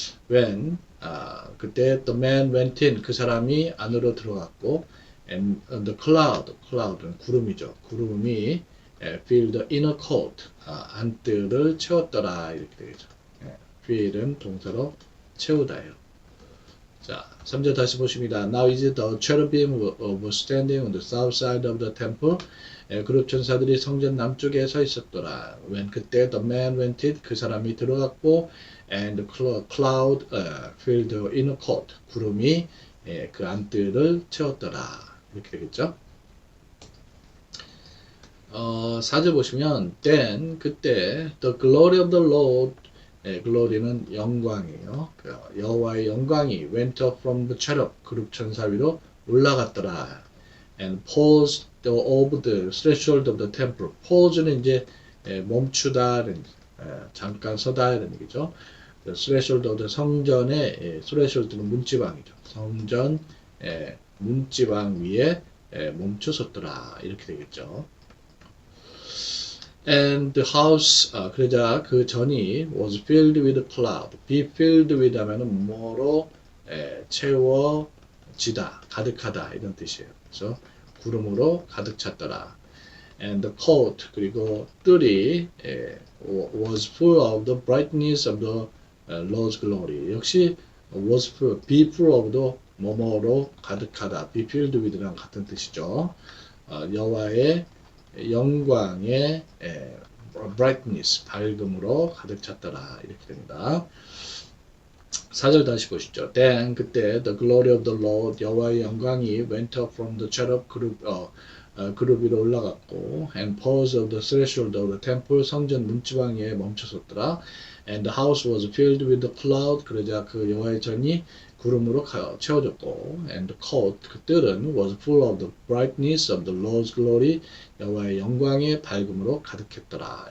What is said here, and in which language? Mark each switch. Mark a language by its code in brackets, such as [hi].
[en] when [ko] 그때 [en] the man went in [ko] 그 사람이 안으로 들어갔고 [en] and the cloud는 [ko] 구름이죠. 구름이 [en] fill the inner court [ko] 안뜰을 채웠더라 이렇게 되겠죠. fill은 동사로 채우다예요. 자, 3절 다시 보십니다. [en] Now is the cherubim were standing on the south side of the temple. [ko] 그룹 천사들이 성전 남쪽에 서 있었더라. [en] when [ko] 그때 [en] the man went in [ko] 그 사람이 들어갔고 [en] and the cloud filled the inner court [ko] 구름이 그 안뜰을 채웠더라 이렇게 되겠죠. 4절 보시면 [en] then [ko] 그때 [en] the glory of the Lord glory는 [ko] 영광이에요. 여호와의 영광이 [en] went up from the cherub [ko] 그룹 천사 위로 올라갔더라. [en] and paused over the threshold of the temple. [ko] pause는 이제 멈추다, 잠깐 서다 이런 얘기죠. [en] threshold of the [ko] 성전의 threshold는 문지방이죠. 성전 문지방 위에 멈춰 섰더라 이렇게 되겠죠. [en] and the house [ko] 그러자 그 전이 [en] was filled with cloud. be filled with [ko] 하면은 뭐로 채워지다, 가득하다 이런 뜻이에요. 그래서 구름으로 가득 찼더라. [en] and the court [ko] 그리고 뜰이 [en] was full of the brightness of the Lord's glory. [ko] 역시 was full, [en] be full of [ko] 도 뭐뭐로 가득하다. be filled with랑 같은 뜻이죠. 여호와의 영광의 brightness, 밝음으로 가득 찼더라. 이렇게 됩니다. 4절 다시 보시죠. [en] Then [ko] 그때 [en] the glory of the Lord [ko] 여호와의 영광이 [en] went up from the cherub [ko] 그룹 위로 올라갔고 [en] and pause of the threshold of the temple [ko] 성전 문지방에 멈춰섰더라. [en] And the house was filled with the cloud [ko] 그러자 그 여호와의 전이 구름으로 채워졌고 [en] and the court [ko] 그 뜰은 [en] was full of the brightness of the Lord's glory [ko] 여호와의 영광의 밝음으로 가득했더라.